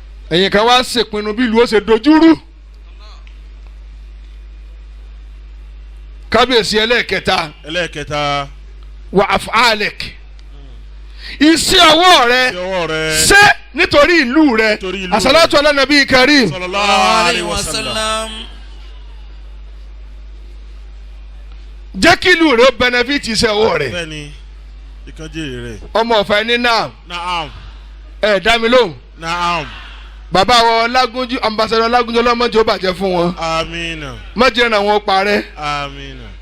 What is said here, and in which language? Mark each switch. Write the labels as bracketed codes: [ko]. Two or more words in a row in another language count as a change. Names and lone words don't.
[yo] Ẹ̀yin kan wá ṣèpinnu bí ìlú ó ṣe dojúrú. Kábíyèsí ẹlẹ́ẹ̀kẹta. Ẹlẹ́ẹ̀kẹta. Wa af'alek. Iṣẹ́ ọwọ́ rẹ. Iṣẹ́ ọwọ́ rẹ. Ṣé nítorí ìlú rẹ. Nítorí ìlú rẹ. [ar] الصلاة على النبي الكريم صلى الله عليه وسلم. [yo] Jẹ́ kí ìlú rẹ ó benefit iṣẹ́ ọwọ́ rẹ. Bẹ́ẹ̀ni, ìkan jèrè rẹ. Ọmọ Ọ̀fà ẹni naam. Naam. Ẹ dá mi lóhùn. Naam. Bàbá wa Ọlágúnjú, ambassador Ọlágúnjú, Ọlọ́run má jẹ́ ó bàjẹ́ fún wọn. Àmín. Má jẹ́ ràn wọ́n parẹ́. Àmín.